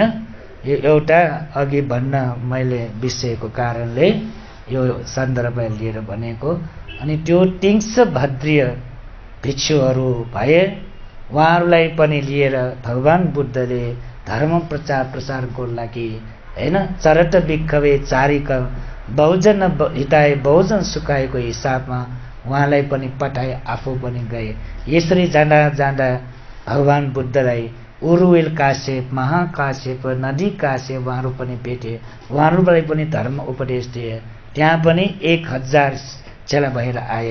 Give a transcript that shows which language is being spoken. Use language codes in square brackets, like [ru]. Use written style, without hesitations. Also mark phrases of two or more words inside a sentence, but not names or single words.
[ne] यो एउटा अघि भन्न मैले बिर्सेको कारणले यो सन्दर्भ लिएर भनेको। अनि त्यो तिङ्स भद्रीय भिक्षुहरू भए, उहाँहरूलाई पनि लिएर भगवान बुद्धले धर्म प्रचार प्रसारको लागि, होइन, [pi] चरत भिक्षवे चारिक बहुजन हिताय बहुजन [ne] सुखाएको हिसाबमा उहाँलाई पनि पठाए, आफू पनि गए। यसरी जाँदा जाँदा भगवान बुद्धलाई उरुवेल काश्यप, महाकाश्यप, नदी काश्यप उहाँहरू पनि भेटे। उहाँहरूलाई पनि धर्म उपदेश दिए। त्यहाँ पनि 1000 चेला भएर आए।